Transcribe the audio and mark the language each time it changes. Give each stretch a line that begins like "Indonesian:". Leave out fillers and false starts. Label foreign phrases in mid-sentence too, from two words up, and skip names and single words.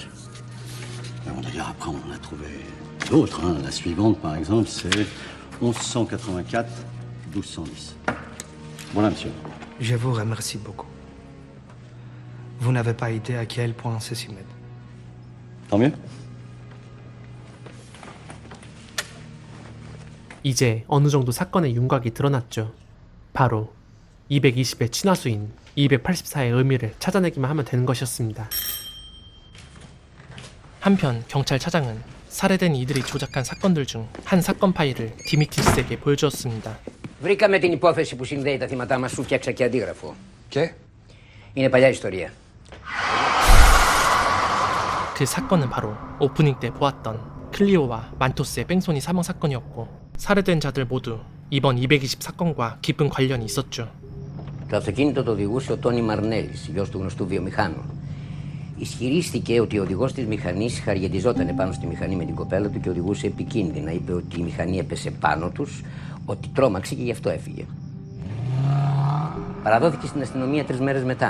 French: Mais bon, d'ailleurs, après, on en a trouvé d'autres. La suivante, par exemple, c'est 1184-1210. Voilà, monsieur. Je vous remercie beaucoup. Vous n'avez pas idée à quel point ceci m'aide. Tant mieux.
Korean: 이제 어느 정도 사건의 윤곽이 드러났죠. 바로 220의 친화수인 284의 의미를 찾아내기만 하면 되는 것이었습니다. 한편 경찰 차장은 살해된 이들이 조작한 사건들 중 한 사건 파일을 디미트리스에게 보여주었습니다.
Greek: Βρήκαμε την υπόθεση που συνδέει τα θύματά μας, σου φτιάξα και αντίγραφο. Και? Είναι παλιά ιστορία.
Korean: 그 사건은 바로 오프닝 때 보았던 클리오와 만토스의 뺑소니 사망 사건이었고, 살해된 자들 모두 이번 220 사건과 깊은 관련이 있었죠.
Greek: Το αυτοκίνητο το οδηγούσε ο Τόνι Μαρνέλης, γιος του γνωστού βιομηχάνου. Ισχυρίστηκε ότι ο οδηγός της μηχανής χαριετιζόταν πάνω στη μηχανή με την κοπέλα του και οδηγούσε επικίνδυνα. Είπε ότι η μηχανή έπεσε πάνω τους, ότι τρόμαξε και γι' αυτό έφυγε. Παραδόθηκε στην αστυνομία 3 μέρες μετά.